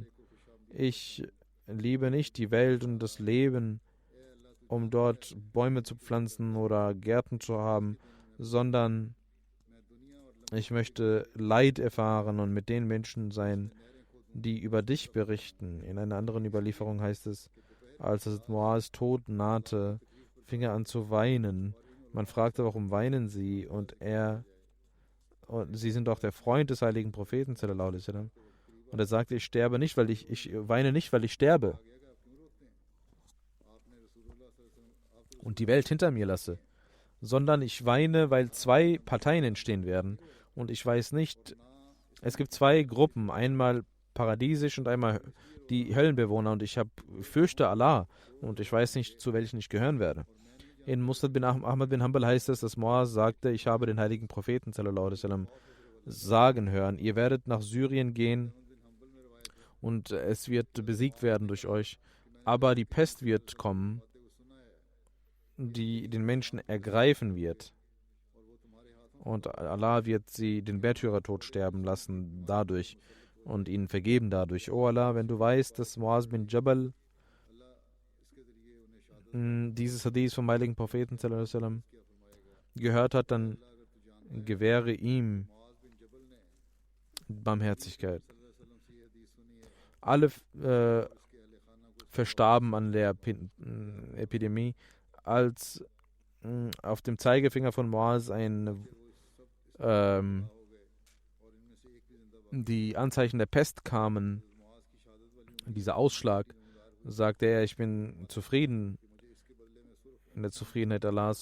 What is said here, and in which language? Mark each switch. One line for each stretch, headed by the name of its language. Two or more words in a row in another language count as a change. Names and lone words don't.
German: Ich liebe nicht die Welt und das Leben, um dort Bäume zu pflanzen oder Gärten zu haben, sondern ich möchte Leid erfahren und mit den Menschen sein, die über dich berichten. In einer anderen Überlieferung heißt es: Als Muaz Tod nahte, fing er an zu weinen. Man fragte: Warum weinen Sie? Und Sie sind doch der Freund des heiligen Propheten
Arabic: صلى الله عليه وسلم.
German: Und er sagte: Ich weine nicht, weil ich sterbe und die Welt hinter mir lasse, sondern ich weine, weil 2 Parteien entstehen werden. Und ich weiß nicht, es gibt 2 Gruppen, einmal paradiesisch und einmal die Höllenbewohner, und ich fürchte Allah und ich weiß nicht, zu welchen ich gehören werde. In Musnad bin Ahmad bin Hanbal heißt es, dass Muaz sagte: Ich habe den heiligen Propheten
Arabic: صلى الله عليه وسلم
German: sagen hören, ihr werdet nach Syrien gehen und es wird besiegt werden durch euch, aber die Pest wird kommen, die den Menschen ergreifen wird. Und Allah wird sie den Märtyrertod sterben lassen dadurch und ihnen vergeben dadurch. O Allah, wenn du weißt, dass Muaz bin Jabal dieses Hadith vom heiligen Propheten
Arabic: صلى الله عليه وسلم
German: gehört hat, dann gewähre ihm Barmherzigkeit. Alle verstarben an der Epidemie, als auf dem Zeigefinger von Muaz die Anzeichen der Pest kamen, dieser Ausschlag, sagte er: Ich bin zufrieden in der Zufriedenheit Allahs.